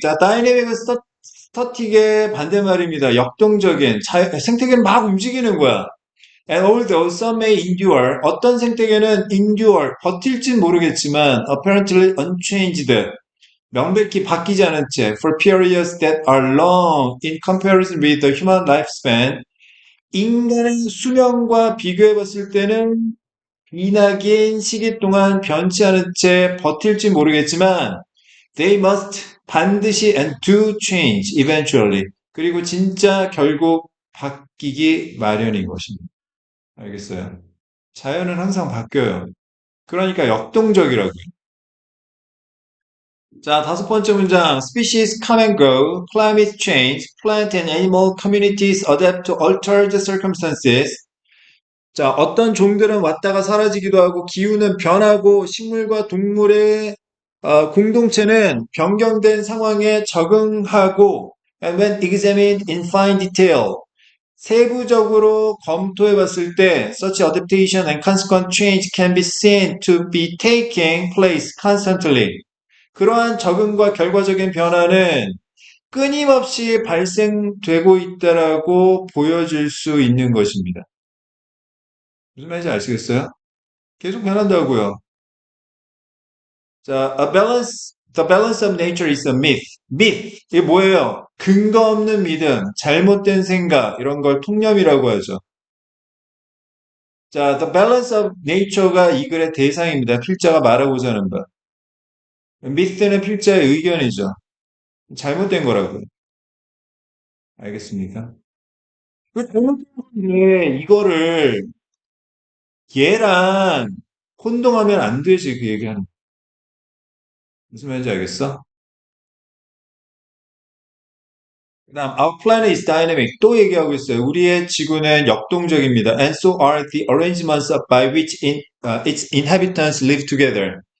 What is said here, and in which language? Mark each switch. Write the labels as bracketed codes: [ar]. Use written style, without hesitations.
[ko] 자, dynamic은 스타틱의 반대말입니다. 역동적인. 생태계는 막 움직이는 거야. [en] And although some may endure, 어떤 생태계는 endure, 버틸진 모르겠지만, apparently unchanged, [ko] 명백히 바뀌지 않은 채, [en] for periods that are long in comparison with the human lifespan, [ko] 인간의 수명과 비교해 봤을 때는 기나긴 시기 동안 변치 않은 채 버틸지 모르겠지만, [en] they must [ko] 반드시 [en] and do change eventually. [ko] 그리고 진짜 결국 바뀌기 마련인 것입니다. 알겠어요? 자연은 항상 바뀌어요. 그러니까 역동적이라고요. 자, 다섯 번째 문장. [en] Species come and go. Climate change. Plant and animal communities adapt to altered circumstances. [ko] 자, 어떤 종들은 왔다가 사라지기도 하고 기후는 변하고 식물과 동물의 공동체는 변경된 상황에 적응하고 [en] and when examined in fine detail [ko] 세부적으로 검토해 봤을 때 [en] such adaptation and consequent change can be seen to be taking place constantly. [ko] 그러한 적응과 결과적인 변화는 끊임없이 발생되고 있다라고 보여질 수 있는 것입니다. 무슨 말인지 아시겠어요? 계속 변한다고요. [en] 자, the balance of nature is a myth. [ko] myth. 이게 뭐예요? 근거 없는 믿음, 잘못된 생각, 이런 걸 통념이라고 하죠. 자, the balance of nature가 이 글의 대상입니다. 필자가 말하고자 하는 바. myth는 필자의 의견이죠. 잘못된 거라고요. 알겠습니까? 그 잘못된 건데, 이거를 얘랑 혼동하면 안 되지, 그 얘기하는. 무슨 말인지 알겠어? 그다음 [en] our planet is dynamic [ko] 또 얘기하고 있어요. 우리의 지구는 역동적입니다. [en] And so are the arrangements by which its inhabitants live together.